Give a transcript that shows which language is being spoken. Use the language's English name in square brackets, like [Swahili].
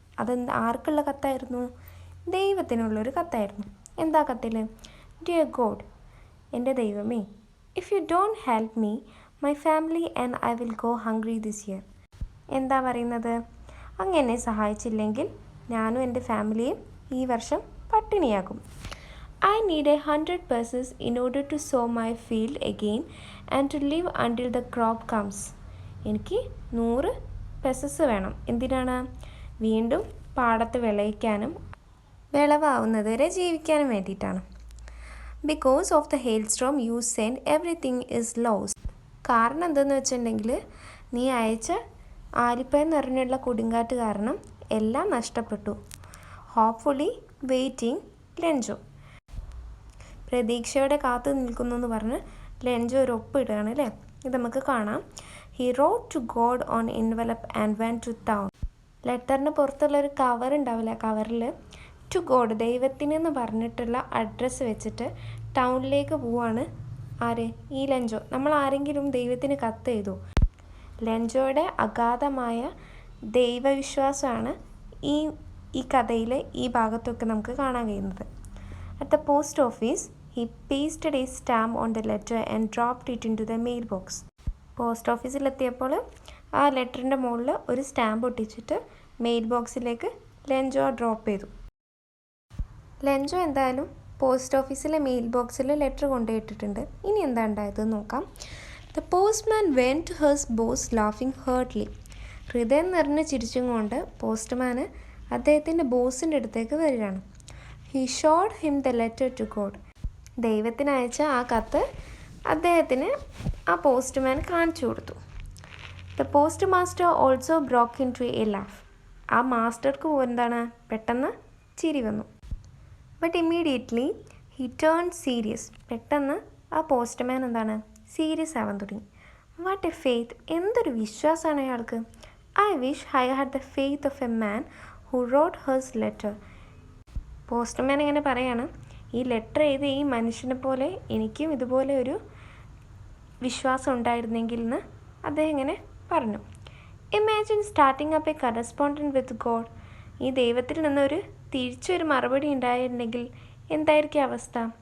[Malayalam] അത് ആർക്കുള്ള കത്തായിരുന്നു? ദൈവത്തിനുള്ളൊരു കത്തായിരുന്നു. എന്താ കത്തിൽ? [English] dear God, [Malayalam] എൻ്റെ ദൈവമേ, [English] If you don't help me, my family and I will go hungry this year. [Malayalam] എന്താ പറയുന്നത്? അങ്ങനെ സഹായിച്ചില്ലെങ്കിൽ ഞാനും എൻ്റെ ഫാമിലിയും ഈ വർഷം പട്ടിണിയാകും. [English] I need 100 pesos in order to sow my field again and to live until the crop comes. [Malayalam] എനിക്ക് 100 പെസസ് വേണം. എന്തിനാണ്? വീണ്ടും പാടത്ത് വിളയിക്കാനും വിളവാവുന്നത് വരെ ജീവിക്കാനും വേണ്ടിയിട്ടാണ്. [English] Because of the hail storm you send everything is lost. [Malayalam] കാരണം എന്തെന്ന് വെച്ചിട്ടുണ്ടെങ്കിൽ നീ അയച്ച ആലിപ്പഴം നിറഞ്ഞുള്ള കൊടുങ്കാറ്റ് കാരണം എല്ലാം നഷ്ടപ്പെട്ടു. [English] hopefully waiting [Malayalam] Lencho. പ്രതീക്ഷയോടെ കാത്തു നിൽക്കുന്നു എന്ന് പറഞ്ഞ് ലെഞ്ചോ ഒരു ഒപ്പിടുകയാണ് അല്ലേ? ഇത് നമുക്ക് കാണാം. [English] He wrote to God on envelope and went to town. [Malayalam] ലെറ്ററിന് പുറത്തുള്ളൊരു cover ഉണ്ടാവില്ല, കവറിൽ ടു ഗോഡ്, ദൈവത്തിനെന്ന് പറഞ്ഞിട്ടുള്ള അഡ്രസ്സ് വെച്ചിട്ട് ടൗണിലേക്ക് പോവാണ്. ആര്? ഈ ലെഞ്ചോ. നമ്മൾ ആരെങ്കിലും ദൈവത്തിന് കത്ത് എഴുതുമോ? ലെഞ്ചോയുടെ അഗാധമായ ദൈവവിശ്വാസമാണ് ഈ കഥയിൽ ഈ ഭാഗത്തൊക്കെ നമുക്ക് കാണാൻ കഴിയുന്നത്. [English] At the post office, he pasted a stamp on the letter and dropped it into the mailbox. [Malayalam] Post ഓഫീസിലെത്തിയപ്പോൾ ആ ലെറ്ററിൻ്റെ മുകളിൽ ഒരു സ്റ്റാമ്പ് ഒട്ടിച്ചിട്ട് മെയിൽ ബോക്സിലേക്ക് ലെഞ്ചോ ഡ്രോപ്പ് ചെയ്തു. ലെഞ്ചോ എന്തായാലും പോസ്റ്റ് ഓഫീസിലെ മെയിൽ ബോക്സിൽ ലെറ്റർ കൊണ്ടുപോയിട്ടിട്ടുണ്ട്. ഇനി എന്താ ഉണ്ടായതെന്ന് നോക്കാം. [English] The postman went to his boss laughing heartily. [Malayalam] ഹൃദയം നിറഞ്ഞ് ചിരിച്ചും കൊണ്ട് പോസ്റ്റ്മാന് അദ്ദേഹത്തിൻ്റെ ബോസിൻ്റെ അടുത്തേക്ക് വരികയാണ്. [English] He showed him the letter to God. [Malayalam] ദൈവത്തിന് അയച്ച ആ കത്ത് അദ്ദേഹത്തിന് ആ പോസ്റ്റ്മാൻ കാണിച്ചു കൊടുത്തു. [English] The postmaster also broke into a laugh. [Malayalam] ആ മാസ്റ്റർക്ക് പെട്ടെന്ന് ചിരി വന്നു. [English] But immediately he turned serious. [Malayalam] പെട്ടെന്ന് ആ പോസ്റ്റ്മാൻ സീരിയസ് ആവാൻ തുടങ്ങി. [English] What a faith! [Malayalam] എന്തൊരു വിശ്വാസമാണ് അയാൾക്ക്. [English] I wish I had the faith of a man who wrote his letter. [Malayalam] Postman ഇങ്ങനെ പറയാണ്, ഈ ലെറ്റർ എഴുതി ഈ മനുഷ്യനെ പോലെ എനിക്കും ഇതുപോലെ ഒരു വിശ്വാസം ഉണ്ടായിരുന്നെങ്കിൽ എന്ന് അദ്ദേഹം ഇങ്ങനെ പറഞ്ഞു. [English] Imagine starting up a correspondent with God. [Malayalam] ഈ ദൈവത്തിൽ നിന്നൊരു തിരിച്ചൊരു മറുപടി ഉണ്ടായിരുന്നെങ്കിൽ എന്തായിരിക്കും അവസ്ഥ?